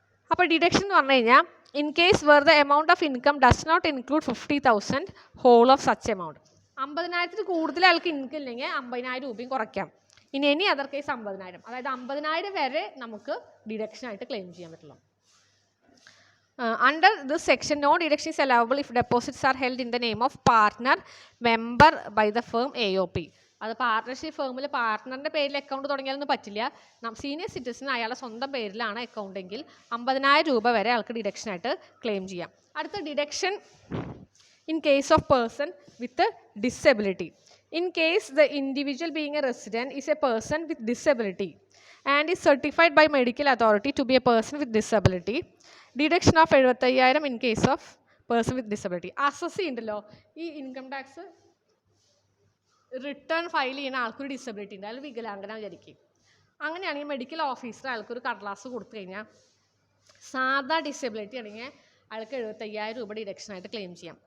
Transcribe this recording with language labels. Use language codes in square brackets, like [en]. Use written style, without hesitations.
[ml] അപ്പോൾ ഡിഡക്ഷൻ എന്ന് പറഞ്ഞു കഴിഞ്ഞാൽ [en] In case where the amount of income does not include 50,000 whole of such amount. [ml] 50,000 കൂടുതൽ ആൾക്ക് ഇൻകം ഇല്ലെങ്കിൽ 50,000 രൂപയും കുറയ്ക്കാം. ഇനി [en] any other case [ml] 50,000, അതായത് 50,000 വരെ നമുക്ക് ഡിഡക്ഷൻ ആയിട്ട് ക്ലെയിം ചെയ്യാൻ പറ്റുള്ളൂ. [en] Under this section, no deduction is allowable if deposits are held in the name of partner member by the firm AOP. [ml] അത് പാർട്ണർഷിപ്പ് ഫേമിൽ പാർട്ട്ണറിൻ്റെ പേരിൽ അക്കൗണ്ട് തുടങ്ങിയാലൊന്നും പറ്റില്ല. സീനിയർ സിറ്റിസൺ അയാളുടെ സ്വന്തം പേരിലാണ് അക്കൗണ്ട് എങ്കിൽ 50,000 രൂപ വരെ ആൾക്ക് ഡിഡക്ഷൻ ആയിട്ട് ക്ലെയിം ചെയ്യാം. [en] അടുത്ത deduction in case of person with disability. In case the individual being a resident is a person with disability and is certified by medical authority to be a person with disability, deduction of 75,000 in case of person with disability. [ml] Assess ഉണ്ടല്ലോ, ഈ income tax return file ചെയ്യുന്ന ആൾക്കൊരു disability ഉണ്ട്, അയാൾ വികലാംഗന വിചാരിക്കും. അങ്ങനെയാണെങ്കിൽ medical officer അയാൾക്കൊരു കടലാസ് കൊടുത്തു കഴിഞ്ഞാൽ സാധാ ഡിസബിലിറ്റി ആണെങ്കിൽ അയാൾക്ക് 75,000 രൂപ ഡിഡക്ഷനായിട്ട് ക്ലെയിം ചെയ്യാം.